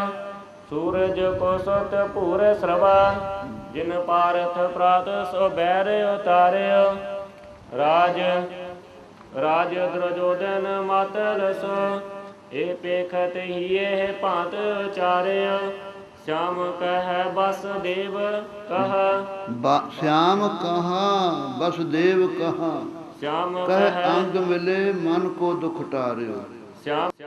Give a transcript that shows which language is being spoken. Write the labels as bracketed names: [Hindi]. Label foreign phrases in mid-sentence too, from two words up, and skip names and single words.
[Braj] ਸੂਰਜ ਕੋ ਸੁਤ ਭੂਰ ਸਰਵਾ, ਜਿਨ ਪਾਰਥ ਪ੍ਰਾਤ ਸੋ ਬੈਰ ਉਤਾਰਿਓ। ਰਾਜ ਦੁਰਜੋਧਨ ਮਾਤਲ ਸੋ, ਇਹ ਪੇਖਤ ਹੀ ਇਹ ਭਾਂਤ ਉਚਾਰਿਓ। श्याम कह बसदेव कहा, श्याम कहा बसदेव कहा। श्याम कह अंग मिले मन को दुख टारियो। श्याम